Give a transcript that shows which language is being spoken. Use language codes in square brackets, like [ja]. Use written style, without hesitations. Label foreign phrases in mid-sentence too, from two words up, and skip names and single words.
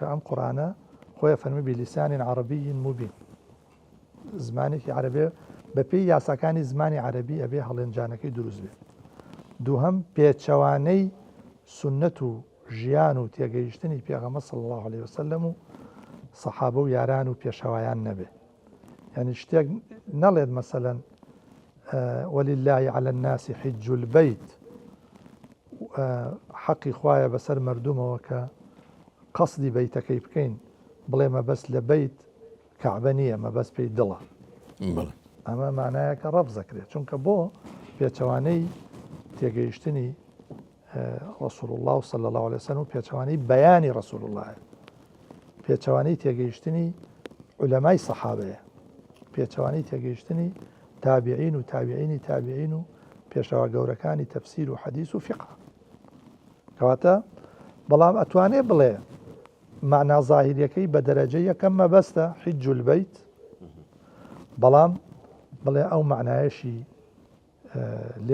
[ckb] ئەم قورئانە خۆی فەرمی بلیسانی عەرەبی مبین زمانێکی عەرەبی بەپێی یاساکانی زمانی عەرەبی ئەبێ هەڵێنجانەکەی دروست بێت دووهەم پێچەوانەی سنەت و ژیان و تێگەیشتنی پێغەمبەر [ar] صلی الله عليه وسلم [ckb] و سەحابە و یاران و پێشەوایان نەبێ یعنی شتێک نەڵێت مەسەلەن [ar] ولله على الناس حج البيت [ckb] حەقی خوایە بەسەر مردومەوە کە قەسدی بەیتەکەی بکەین بڵێ مەبەست لە بەیت کەعبە نییە مەبەست پێی دڵە ئەمە مانایەکە ڕەفزەکرێت چونکە بۆ پێچەوانەی تێگەیشتنی [ar] رسول الله صلى الله عليه وسلم [ckb] و پێچەوانەی بەیانی [ar] رسول الله [ckb] پێچەوانەی تێگەیشتنی عولەمای سەحابەیە پێچەوانەی تێگەیشتنی تابعین و تابعینی تابعین و پێشەوە گەورەکانی تەفسیر و حەدیث و فقه کەواتە بەڵام ئەتوانێ بڵێ معنا زاهیریەکەی بە دەرەجە یەکەم مەبەستە [ar] حج البەیت [ckb] بەڵام بڵێ ئەو معنایەشی لێ